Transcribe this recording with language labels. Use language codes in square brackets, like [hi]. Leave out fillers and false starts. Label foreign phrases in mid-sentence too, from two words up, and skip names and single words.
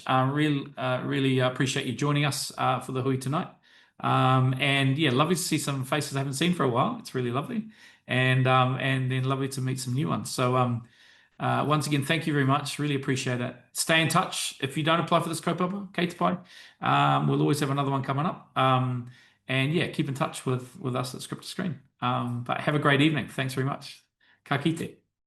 [en] Really appreciate you joining us for the Hui tonight. And yeah, lovely to see some faces I haven't seen for a while. It's really lovely. And then lovely to meet some new ones. So once again, thank you very much. Really appreciate it. Stay in touch. If you don't apply for this kaupapa, [mi] Kei te pai, [en] we'll always have another one coming up. And yeah, keep in touch with us at Script to Screen. But have a great evening. Thanks very much. [mi] Ka kite.